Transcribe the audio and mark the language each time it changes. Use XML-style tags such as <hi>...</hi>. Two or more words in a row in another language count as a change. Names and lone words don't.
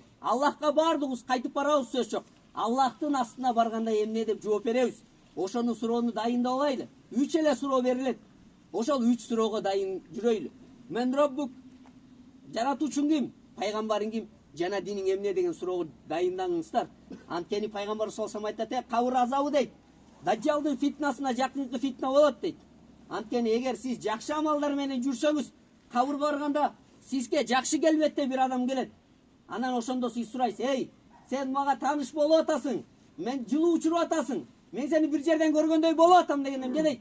<ky>Аллахка баардыгыбыз кайтып барабыз, сөз жок. Аллахтын астына барганда эмне деп жооп беребиз? Ошону суроону дайындап алайлы. 3 эле суроо берилет. Ошол 3 суроого дайын жүрөйлү. Мен Роббук, жаратуучуң ким? Пайгамбарың ким? Жана диниң эмне деген суроого дайындаңыздар. Анткени пайгамбар</ky> <ar>صلى الله عليه وسلم</ar> <ky>айтат: "Кабыр азабы" дейт. Даджалдын фитнасына жакынкы фитна болот дейт. Анткени эгер сиз жакшы амалдар менен жүрсөңүз, кабырга барганда сизге жакшы келбетте бир адам келет. Анан ошондо сиз сурайсыз: "Эй, сен мага тааныш болуп атасың. Мен жылуу учуруп атасың. Мен сени бир жерден көргөндөй болуп атам" дегенде эмне дейт?</ky>